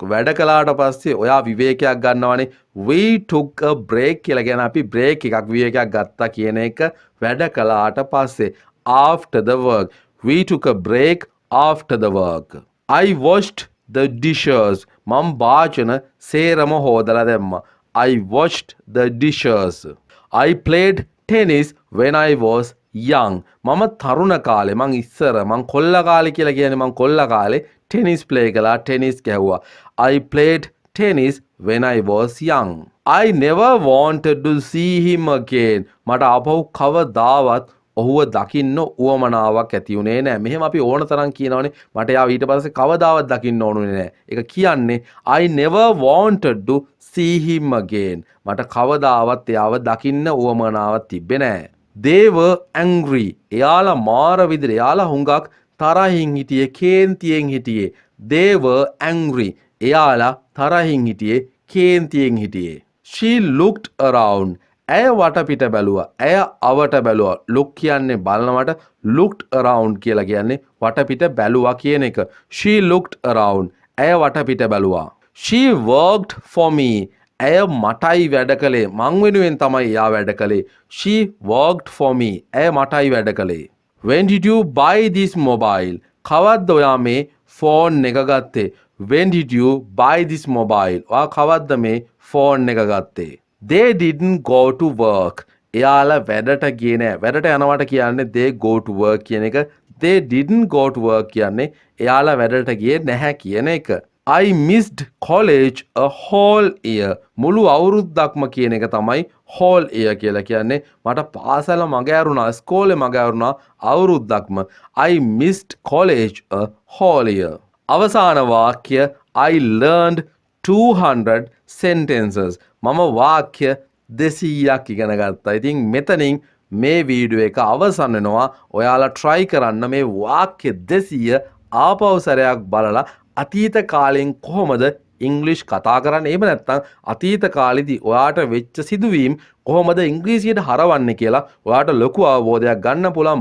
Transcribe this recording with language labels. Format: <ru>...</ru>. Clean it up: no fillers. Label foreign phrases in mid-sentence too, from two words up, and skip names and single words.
<si>වැඩ කළාට පස්සේ ඔයා විවේකයක් ගන්නවනේ.</si> <en>We took a break</en> <si>කියලා කියන අපි break එකක් විවේකයක් ගත්තා කියන එක වැඩ කළාට පස්සේ.</si> <en>After the work. We took a break after the work. I washed the dishes.</en> <si>මම භාජන සේරම හොදලා දැම්මා.</si> <en>I washed the dishes. I played tennis when I was young.</en> <si>මම තරුණ කාලේ මං ඉස්සර මං කොල්ල කාලේ කියලා කියන්නේ මං කොල්ල කාලේ</si> <en>tennis play</en> <si>කළා ටෙනිස් ගැහුවා.</si> <en>I played tennis when I was young. I never wanted to see him again.</en> <si>මට ආපහු කවදාවත් ඔහුව දකින්න උවමනාවක් ඇති වුණේ නැහැ. මෙහෙම අපි ඕන තරම් කියනවනේ මට යාව ඊට පස්සේ කවදාවත් දකින්න ඕනුනේ නැහැ. ඒක කියන්නේ</si> <en>I never wanted to see him again.</en> <si>මට කවදාවත් එයාව දකින්න උවමනාවක් තිබ්බේ නැහැ.</si> <en>They were angry.</en> <si>එයාලා මාර විදිහට එයාලා හුඟක් තරහින් හිටියේ කේන්තියෙන් හිටියේ.</si> <en>They were angry.</en> <si>එයාලා තරහින් හිටියේ කේන්තියෙන් හිටියේ.</si> <en>She looked around.</en> <si>ඇය වටපිට බැලුවා. ඇය අවට බැලුවා. look කියන්නේ බලනවට</si> <en>looked around</en> <si>කියලා කියන්නේ වටපිට බැලුවා කියන එක.</si> <en>She looked around.</en> <si>ඇය වටපිට බැලුවා.</si> <en>She worked for me.</en> <si>ඇය මටයි වැඩ කළේ. මං වෙනුවෙන් තමයි එයා වැඩ කළේ.</si> <en>She worked for me.</en> <si>ඇය මටයි වැඩ කළේ.</si> <en>When did you buy this mobile?</en> <si>කවද්ද ඔයා මේ ෆෝන් එක ගත්තේ?</si> <en>When did you buy this mobile?</en> <si>ඔයා කවද්ද මේ ෆෝන් එක ගත්තේ?</si> <en>They didn't go to work.</en> <si>එයාලා වැඩට ගියේ නෑ. වැඩට යනවට කියන්නේ</si> <en>they go to work</en> <si>කියන එක.</si> <en>They didn't go to work</en> <si>කියන්නේ එයාලා වැඩට ගියේ නැහැ කියන එක.</si> <en>I missed college a whole year.</en> <si>මුළු අවුරුද්දක්ම කියන එක තමයි</si> <en>whole year</en> <si>කියලා කියන්නේ. මට පාසල මග ඇරුණා, ඉස්කෝලේ මග ඇරුණා අවුරුද්දක්ම.</si> <en>I missed college a whole year.</en> <si>අවසාන වාක්‍ය</si> <en>I learned 200 sentences.</en> <si>මම වාක්‍ය 200ක් ඉගෙන ගත්තා. ඉතින් මෙතනින් මේ වීඩියෝ එක අවසන් වෙනවා. ඔයාලා try කරන්න මේ වාක්‍ය 200 ආපහු සැරයක් බලලා අතීත කාලෙන් කොහොමද ඉංග්‍රීසි කතා කරන්නේ? එහෙම නැත්නම් අතීත කාලෙදී ඔයාට වෙච්ච සිදුවීම් කොහොමද ඉංග්‍රීසියට හරවන්නේ කියලා ඔයාට ලොකු අවබෝධයක් ගන්න පුළුවන්.</si>